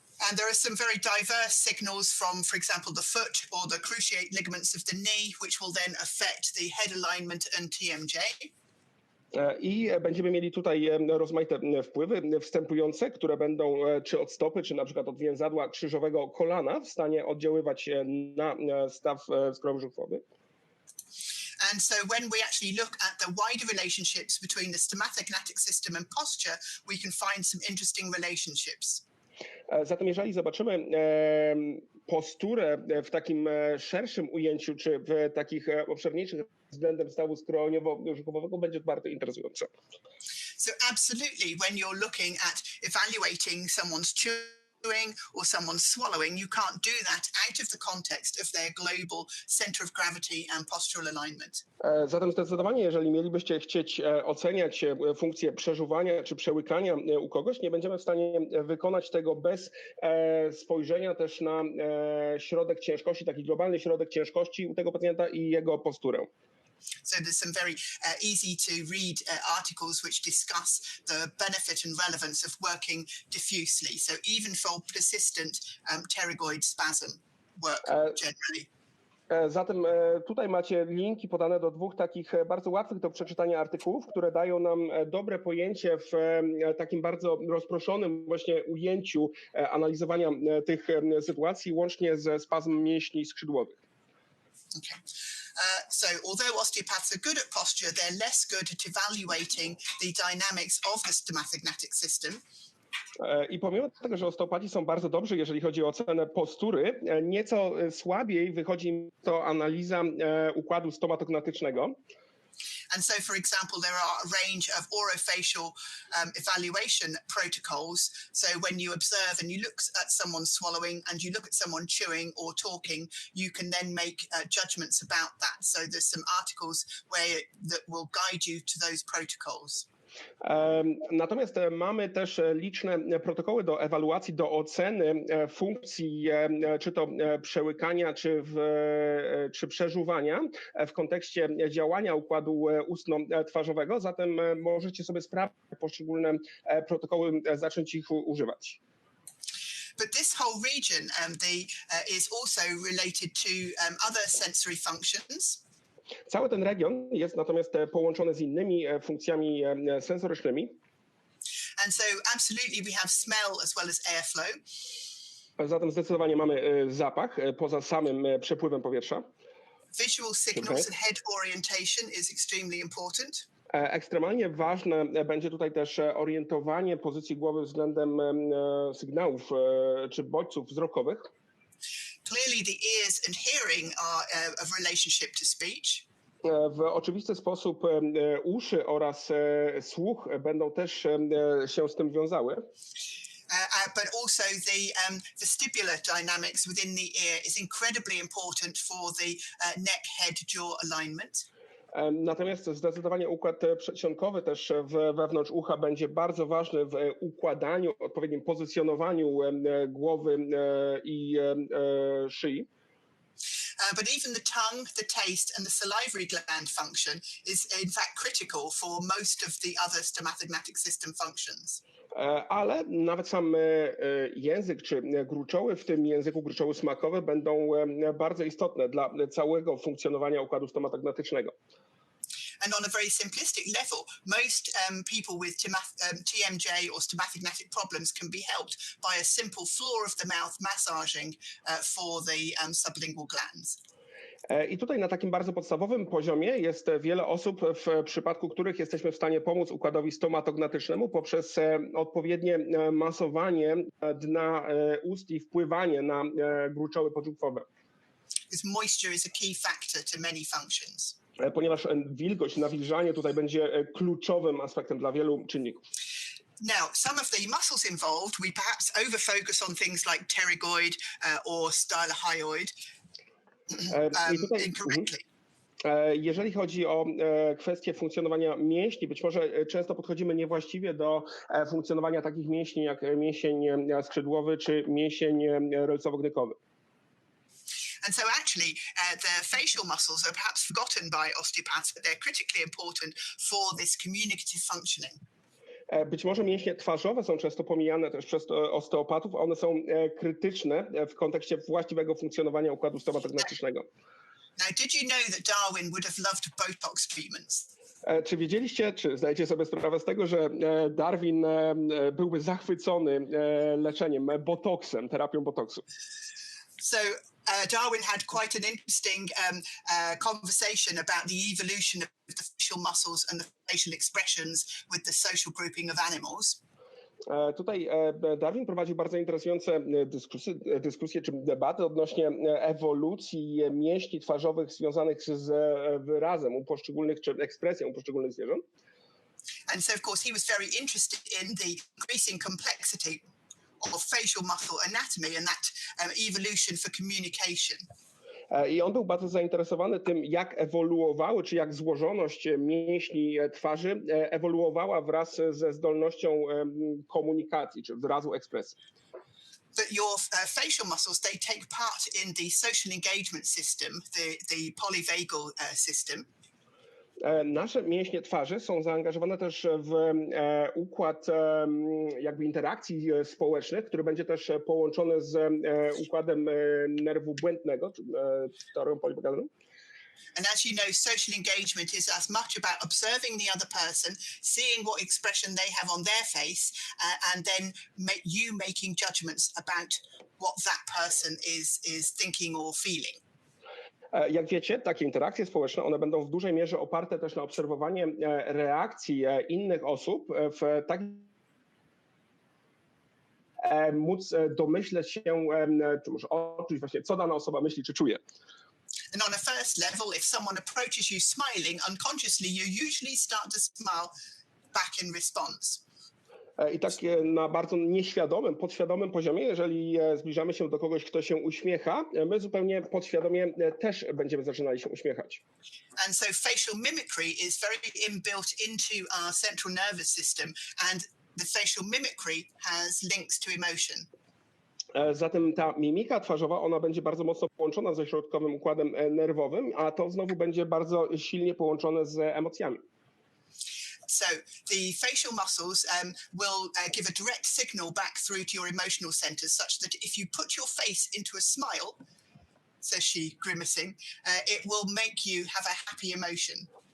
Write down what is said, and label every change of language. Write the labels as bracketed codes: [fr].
[en] And there are some very diverse signals from, for example, the foot or the cruciate ligaments of the knee, which will then affect the head alignment and TMJ. [pl] I będziemy mieli tutaj rozmaite wpływy wstępujące, które będą czy od stopy, czy na przykład od więzadła krzyżowego kolana w stanie oddziaływać na staw skroniowo-żuchwowy. [en] And so when we actually look at the wider relationships between the stomatognatic system and posture, we can find some interesting relationships. [pl] Zatem jeżeli zobaczymy posturę w takim szerszym ujęciu, czy w takich obszerniejszych względem stawu skroniowo-żuchwowego, będzie to bardzo interesujące. [en] So absolutely, when you're looking at evaluating someone's chewing or someone swallowing, you can't do that out of the context of their global center of gravity and postural alignment. [pl] Zatem zdecydowanie, jeżeli mielibyście chcieć oceniać funkcję przeżuwania czy przełykania u kogoś, nie będziemy w stanie wykonać tego bez spojrzenia też na środek ciężkości, taki globalny środek ciężkości u tego pacjenta i jego posturę. [en] So there's some very easy to read articles which discuss the benefit and relevance of working diffusely. So even for persistent pterygoid spasm work generally. [pl] Zatem tutaj macie linki podane do dwóch takich bardzo łatwych do przeczytania artykułów, które dają nam dobre pojęcie w takim bardzo rozproszonym właśnie ujęciu analizowania tych sytuacji, łącznie ze spazmem mięśni skrzydłowych. Okay. [en] So although osteopaths are good at posture, they're less good at evaluating the dynamics of the stomatognatic system. [pl] I pomimo tego, że osteopaci są bardzo dobrzy, jeżeli chodzi o ocenę postury, nieco słabiej wychodzi im to analiza układu stomatognatycznego. [en] And so, for example, there are a range of orofacial evaluation protocols. So when you observe and you look at someone swallowing and you look at someone chewing or talking, you can then make judgments about that. So there's some articles that will guide you to those protocols. [pl] Natomiast mamy też liczne protokoły do ewaluacji, do oceny funkcji, czy to przełykania, czy przeżuwania w kontekście działania układu ustno-twarzowego. Zatem możecie sobie sprawdzić poszczególne protokoły, zacząć ich używać. [en] But this whole region is also related to other sensory functions. [pl] Cały ten region jest natomiast połączony z innymi funkcjami sensorycznymi. [en] And so absolutely we have smell as well as airflow. [pl] Zatem zdecydowanie mamy zapach poza samym przepływem powietrza. [en] Visual signals and head orientation is extremely important. [pl] Ekstremalnie ważne będzie tutaj też orientowanie pozycji głowy względem sygnałów czy bodźców wzrokowych. [en] Clearly the ears and hearing are of relationship to speech. [pl] W oczywisty sposób uszy oraz słuch będą też się z tym wiązały. [en] But also the vestibular dynamics within the ear is incredibly important for the neck, head, jaw alignment. [pl] Natomiast zdecydowanie układ przedsionkowy też wewnątrz ucha będzie bardzo ważny w układaniu, odpowiednim pozycjonowaniu głowy i szyi. [en] But even the tongue, the taste and the salivary gland function is in fact critical for most of the other stomatognatic system functions. [pl] Ale nawet sam język czy gruczoły, w tym języku gruczoły smakowe, będą bardzo istotne dla całego funkcjonowania układu stomatognatycznego. [en] And on a very simplistic level, most people with TMJ or stomatognatic problems can be helped by a simple floor of the mouth massaging for the sublingual glands. [pl] I tutaj na takim bardzo podstawowym poziomie jest wiele osób, w przypadku których jesteśmy w stanie pomóc układowi stomatognatycznemu poprzez odpowiednie masowanie dna ust i wpływanie na gruczoły podziękowe. [en] Because moisture is a key factor to many functions. [pl] Ponieważ wilgoć, nawilżanie tutaj będzie kluczowym aspektem dla wielu czynników. [en] Now, some of the muscles involved, we perhaps over-focus on things like pterygoid or stylohyoid [pl] I tutaj [en] incorrectly. [pl] Jeżeli chodzi o kwestię funkcjonowania mięśni, być może często podchodzimy niewłaściwie do funkcjonowania takich mięśni jak mięsień skrzydłowy czy mięsień rolcowo-gnykowy. [en] And so actually, the facial muscles are perhaps forgotten by osteopaths, but they're critically important for this communicative functioning. [pl] Być może mięśnie twarzowe są często pomijane też przez osteopatów, a one są krytyczne w kontekście właściwego funkcjonowania układu stomatognatycznego. [en] Now, did you know that Darwin would have loved Botox treatments? [pl] Czy wiedzieliście, czy zdajecie sobie sprawę z tego, że Darwin byłby zachwycony leczeniem botoksem, terapią botoksu? [en] So Darwin had quite an interesting conversation about the evolution of the facial muscles and the facial expressions with the social grouping of animals. [pl] Tutaj Darwin prowadził bardzo interesujące dyskusje czy debaty odnośnie ewolucji mięśni twarzowych związanych z wyrazem u poszczególnych, czy ekspresją u poszczególnych zwierząt. [en] And so, of course, he was very interested in the increasing complexity of facial muscle anatomy and that evolution for communication. [pl] I on był bardzo zainteresowany tym, jak ewoluowały, czy jak złożoność mięśni twarzy ewoluowała wraz ze zdolnością komunikacji, czy wyrazu ekspresji. [en] But your facial muscles, they take part in the social engagement system, the polyvagal system. [pl] Nasze mięśnie twarzy są zaangażowane też w układ jakby interakcji społecznych, który będzie też połączony z układem nerwu błędnego, czy teorią polivagalną. [en] And as you know, social engagement is as much about observing the other person, seeing what expression they have on their face, and then making judgments about what that person is thinking or feeling. [pl] Jak wiecie, takie interakcje społeczne, one będą w dużej mierze oparte też na obserwowanie reakcji innych osób w taki móc domyśleć się, czy może odczuć właśnie, co dana osoba myśli czy czuje. [en] And on a first level, if someone approaches you smiling, unconsciously you usually start to smile back in response. [pl] I tak na bardzo nieświadomym, podświadomym poziomie, jeżeli zbliżamy się do kogoś, kto się uśmiecha, my zupełnie podświadomie też będziemy zaczynali się uśmiechać. [en] And so facial mimicry is very inbuilt into our central nervous system, and the facial mimicry has links to emotion. [pl] Zatem ta mimika twarzowa, ona będzie bardzo mocno połączona ze środkowym układem nerwowym, a to znowu będzie bardzo silnie połączone z emocjami. [en] So the facial muscles will give a direct signal back through to your emotional centers, such that if you put your face into a smile, says she, grimacing, it will make you have a happy emotion.